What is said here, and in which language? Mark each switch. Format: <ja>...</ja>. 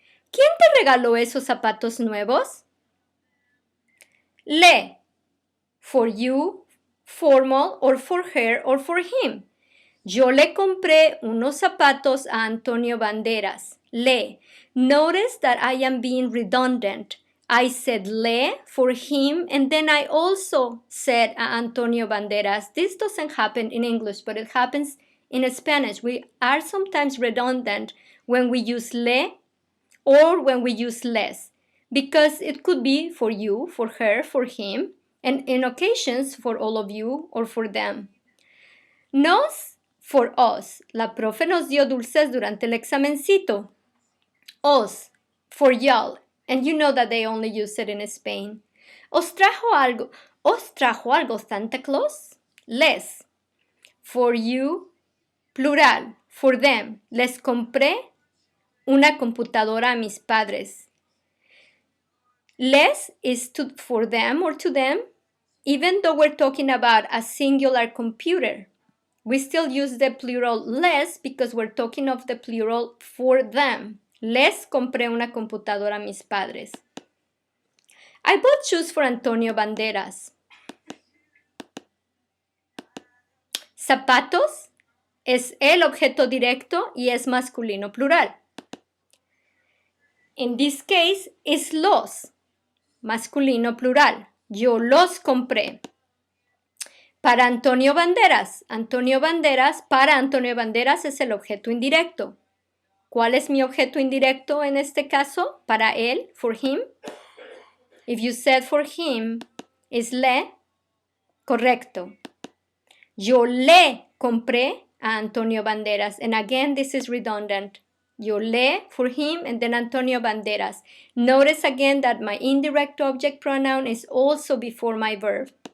<es>¿Quién te regaló esos zapatos nuevos? Le.</es> <en>For you, formal, or for her, or for him.</en> <es>Yo le compré unos zapatos a Antonio Banderas. Le.</es> <en>Notice that I am being redundant. I said le for him, and then I also said</en> <es>a Antonio Banderas.</es> <en>This doesn't happen in English, but it happens in Spanish. We are sometimes redundant when we use le or when we use les, because it could be for you, for her, for him, and in occasions for all of you or for them.</en> <es>Nos,</es> <en>for us.</en> <es>La profe nos dio dulces durante el examencito.</es> <en>Os, for y'all. And you know that they only use it in Spain.</en> <es>Os trajo algo Santa Claus? Les.</es> <en>For you, plural. For them.</en> <es>Les compré una computadora a mis padres.</es> <en>Les is for them or to them, even though we're talking about a singular computer. We still use the plural les because we're talking of the plural for them.</en> <es>Les compré una computadora a mis padres.</es> <en>I bought shoes for Antonio Banderas.</en> <es>Zapatos es el objeto directo y es masculino plural.</es> <en>In this case,</en> <es>es los, masculino plural. Yo los compré. Para Antonio Banderas. Para Antonio Banderas es el objeto indirecto. ¿Cuál es mi objeto indirecto en este caso? Para él,</es> <en>for him. If you said for him, is le, correcto.</en> <es>Yo le compré a Antonio Banderas.</es> <en>And again, this is redundant.</en> <es>Yo le</es> <en>for him and then Antonio Banderas. Notice again that my indirect object pronoun is also before my verb.</en>